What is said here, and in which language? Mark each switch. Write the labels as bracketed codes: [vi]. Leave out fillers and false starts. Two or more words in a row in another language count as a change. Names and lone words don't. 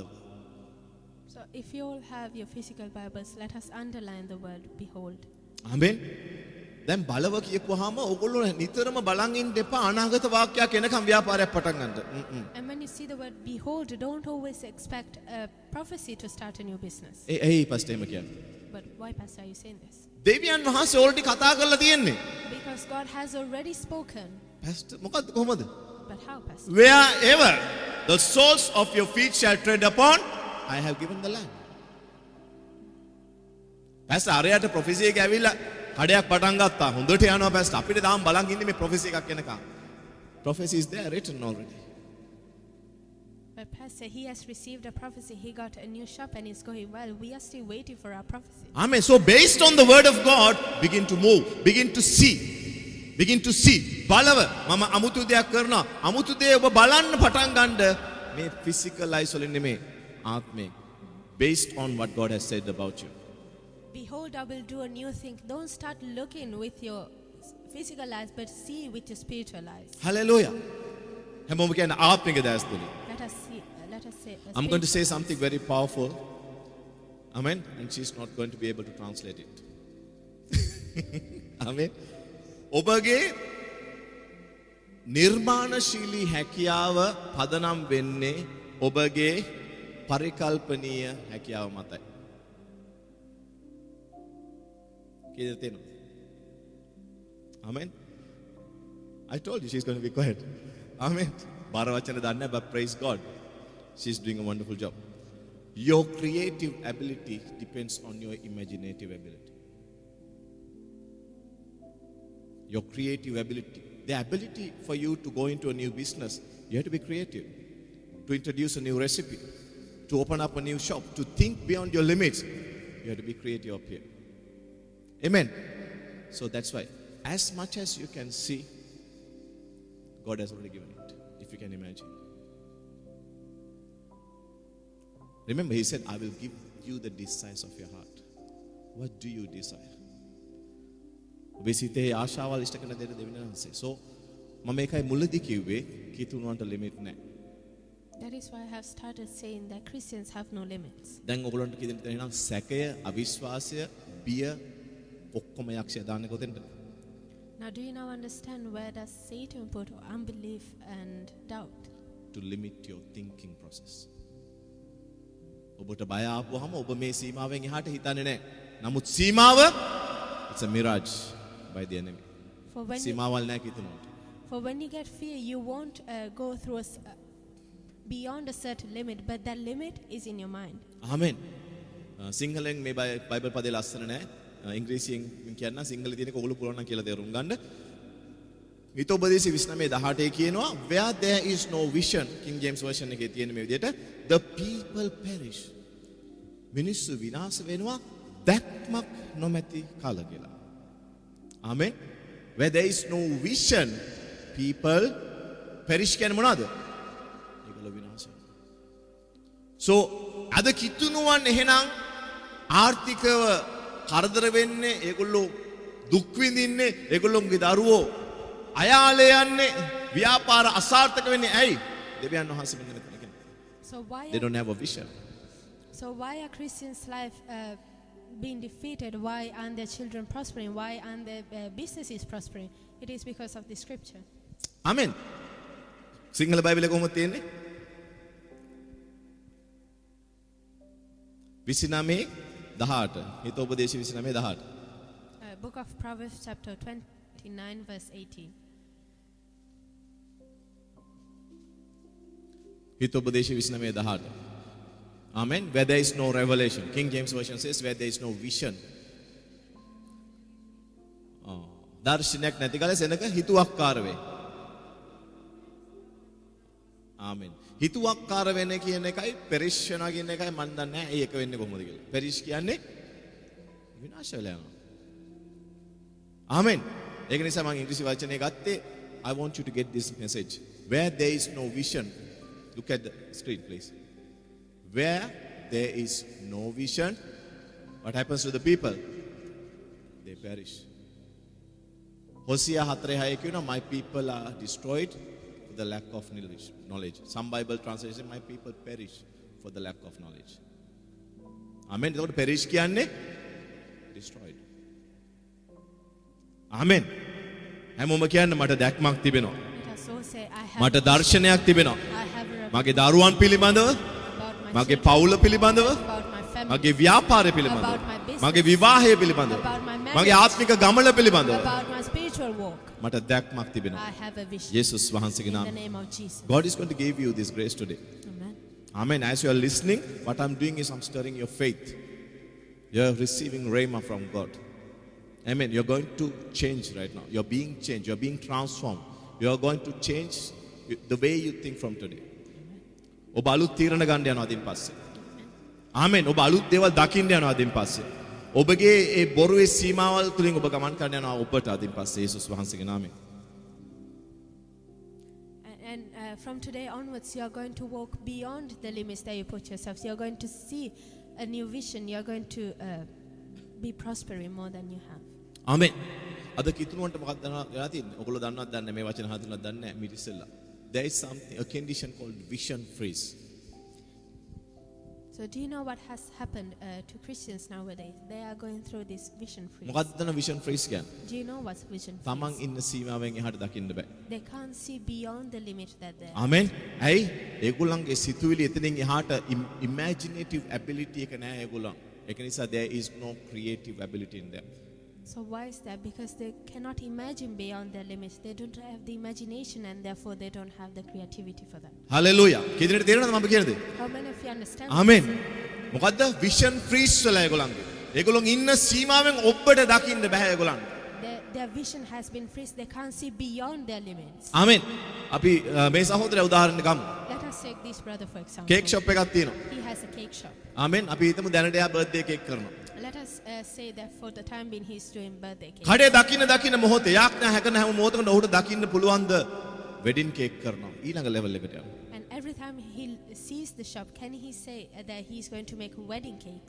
[en] So if you all have your physical Bibles, let us underline the word behold. [si] ආමෙන්. දැන් බලව කියපුවාම ඔයගොල්ලෝ නිතරම බලන් ඉන්න එපා අනාගත වාක්‍යයක් එනකම් ව්‍යාපාරයක් පටන් ගන්න. [en] And when you see the word behold, don't always expect a prophecy to start a new business. [si] ඒයි පස්ටර් එහෙම කියන්නේ. [en] But why, Pastor, are you saying this? [si] දෙවියන් වහන්සේ already කතා කරලා තියෙන්නේ. [en] Because God has already spoken. [si] පස්ටර් මොකද්ද කොහමද? [en] But how, Pastor? Wherever the soles of your feet shall tread upon, I have given the land. [si] පස්ටර් අරයට ප්‍රොෆෙසි එක ඇවිල්ලා කඩයක් පටන් ගත්තා. හොඳට යනවා පස්ටර්. අපිට තාම බලන් ඉන්නේ මේ ප්‍රොෆෙසි එකක් එනකම්. [en] Prophecy is there written already. But Pastor, he has received a prophecy. He got a new shop and it's going well. We are still waiting for our prophecy. Amen. So based on the word of God, begin to move. Begin to see. Begin to see. [si] බලව මම අමුතු දෙයක් කරනවා. අමුතු දේ ඔබ බලන්න පටන් ගන්න මේ [en] physical eyes [si] වලින් නෙමෙයි ආත්මයෙන්. [en] Based on what God has said about you. Behold, I will do a new thing. Don't start looking with your physical eyes, but see with your spiritual eyes. [si] Hallelujah. හැමෝම කියන්නේ ආත්මික දැස් තුලින්. [en] Let us see. Let us say. I'm going to say something very powerful. Amen. And she's not going to be able to translate it. Amen. [si] ඔබගේ නිර්මාණශීලී හැකියාව පදනම් වෙන්නේ ඔබගේ පරිකල්පනීය හැකියාව මතයි. කීයද තේනවා? [en] Amen. I told you she's going to be quiet. [si] Amen. බාර වචන දන්නේ නැහැ, [en] but praise God. She's doing a wonderful job. Your creative ability depends on your imaginative ability. Your creative ability. The ability for you to go into a new business, you have to be creative. To introduce a new recipe, to open up a new shop, to think beyond your limits, you have to be creative up here. Amen. So that's why, as much as you can see, God has already given it, if you can imagine. Remember, He said, I will give you the desires of your heart. What do you desire? [si] ඔබේ සිතේ ආශාවල් ඉෂ්ට කරන දේ දෙවියන් වහන්සේ. So මම ඒකයි මුලදී කිව්වේ කීතුණුවන්ට ලිමිට් නැහැ. [en] That is why I have started saying that Christians have no limits. [si] දැන් ඔයගොල්ලන්ට කියන දේ නම් සැකය, අවිශ්වාසය, බිය ඔක්කොම යක්ෂය දාන්නේ කොතෙන්ද? [en] Now, do you now understand where does Satan put unbelief and doubt? To limit your thinking process. [si] ඔබට බය ආපුවාම ඔබ මේ සීමාවෙන් එහාට හිතන්නේ නැහැ. නමුත් සීමාව [en] it's a mirage by the enemy. [si] සීමාවල් නැහැ කිතුනොත්. [en] For when you get fear, you won't go through beyond a certain limit, but that limit is in your mind. [si] Amen. සිංහලෙන් මේ බයිබල් පදේ ලස්සන නැහැ. ඉංග්‍රීසියෙන් කියන්න සිංහලේ තියෙනක ඔගොල්ලෝ පුළුවන් නම් කියලා තේරුම් ගන්න. මිතෝපදේශ 29:18 කියනවා [en] where there is no vision, [si] King James version එකේ තියෙන මේ විදිහට [en] the people perish. [si] මිනිස්සු විනාශ වෙනවා දැක්මක් නොමැති කාල කියලා. [en] Amen. Where there is no vision, people perish [si] කියන්නේ මොනවද? ඒගොල්ලෝ විනාශ වෙනවා. So අද කිතුණුවන් එහෙනම් ආර්ථිකව කරදර වෙන්නේ, ඒගොල්ලෝ දුක් විඳින්නේ, ඒගොල්ලෝගේ දරුවෝ අයාලේ යන්නේ, ව්‍යාපාර අසාර්ථක වෙන්නේ ඇයි? දෙවියන් වහන්සේ මෙන්න මෙතන කියනවා. [en] They don't have a vision. So why are Christians' life being defeated? Why aren't their children prospering? Why aren't their businesses prospering? It is because of the scripture. [si] Amen. සිංහල බයිබලයේ කොහොමද තියෙන්නේ? 29:18. හිතෝපදේශ 29:18. [en] Book of Proverbs chapter 29 verse 18. [si] හිතෝපදේශ 29:18. Amen. [en] Where there is no revelation. King James Version says where there is no vision. [si] දර්ශනයක් නැති කල සෙනක හිතුවක්කාර වේ. ආමෙන්. හිතුවක්කාර වෙන කියන එකයි පෙරිෂ් වෙනවා කියන එකයි මම දන්නේ නැහැ. ඒක වෙන්නේ කොහොමද කියලා. පෙරිෂ් කියන්නේ විනාශ වෙලා යනවා. ආමෙන්. ඒක නිසා මම ඉංග්‍රීසි වචනේ ගත්තේ [en] I want you to get this message. Where there is no vision. Look at the screen please. Where there is no vision, what happens to the people? They perish. Hosea 4:6 කියනවා my people are destroyed for the lack of knowledge. Some Bible translation my people perish for the lack of knowledge. [si] Amen. එතකොට perish කියන්නේ destroyed. Amen. හැමෝම කියන්න මට දැක්මක් තිබෙනවා. [en] Let us all say, I have [si] මට දර්ශනයක් තිබෙනවා. [en] I have a [si] මගේ දරුවන් පිළිබඳව, [en] about my [si] මගේ [en] children, [si] පවුල පිළිබඳව, [en] about my family, [si] මගේ ව්‍යාපාරය පිළිබඳව, [en] about my business, [si] මගේ විවාහය පිළිබඳව, [en] about my marriage, [si] මගේ ආත්මික ගමන පිළිබඳව [en] about my spiritual walk. [si] මට දැක්මක් තිබෙනවා. [en] I have a vision. [si] යේසුස් වහන්සේගේ [en] In the [si] නාමයෙන්. [en] name of Jesus. God is going to give you this grace today. Amen. Amen. As you are listening, what I'm doing is I'm stirring your faith. You're receiving rhema from God. Amen. You're going to change right now. You're being changed. You're being transformed. You're going to change the way you think from today. [si] ඔබ අලුත් තීරණ ගන්න යනවා අදින් පස්සේ. ආමෙන්. ඔබ අලුත් දේවල් දකින්න යනවා අදින් පස්සේ. ඔබගේ ඒ බොරුවේ සීමාවල් තුලින් ඔබ ගමන් කරන්න යනවා ඔබට අදින් පස්සේ යේසුස් වහන්සේගේ නාමයෙන්. [en] And from today onwards, you are going to walk beyond the limits that you put yourselves. You are going to see a new vision. You are going to be prospering more than you have. [si] ආමෙන්. අද කිතුණුවන්ට මොකක්ද දන්නවා තියෙන්නේ? ඔයගොල්ලෝ දන්නවද දන්නේ මේ වචන හඳුනනවද දන්නේ නැහැ මීට ඉස්සෙල්ලා. [en] There is something, a condition called vision freeze. So do you know what has happened to Christians nowadays? They are going through this vision freeze. [si] මොකක්ද දන්න [en] vision freeze [si] කියන්නේ? [en] Do you know what's vision [si] තමන් [en] freeze? [si] ඉන්න සීමාවෙන් එහාට දකින්න බෑ. [en] They can't see beyond the limit that they are. [si] ආමෙන්. ඇයි? ඒගොල්ලන්ගේ සිතුවිලි එතනින් එහාට [en] imaginative ability [si] එක නැහැ ඒගොල්ලන්. ඒක නිසා [en] there is no creative ability in them. So why is that? Because they cannot imagine beyond their limits. They don't have the imagination and therefore they don't have the creativity for that. [si] Hallelujah. කීදෙනෙට තේරෙනවද මම කියන්නේ? [en] How many of you understand? [si] ආමෙන්. මොකද්ද [en] vision freeze [si] වෙලා ඒගොල්ලන්ගේ. ඒගොල්ලන් ඉන්න සීමාවෙන් ඔබට දකින්න බෑ ඒගොල්ලන්. [en] Their vision has been freezed. They can't see beyond their limits. [si] ආමෙන්. අපි මේ සහෝදරයා උදාහරණ ගමු. [en] Let us take this brother for example. cake shop [si] එකක් තියෙනවා. [en] He has a cake shop. [si] ආමෙන්. අපි හිතමු දැනට එයා [en] birthday cake [si] කරනවා. [en] Let us say that for the time being he's doing birthday cake. [si] කඩේ දකින්න මොහොතේ යාඥා හැකන හැම මොහොතකට ඔහුට දකින්න පුළුවන්ද [en] wedding cake [si] කරනවා. ඊළඟ ලෙවල් එකට යනවා. [en] And every time he sees the shop, can he say that he's going to make wedding cakes?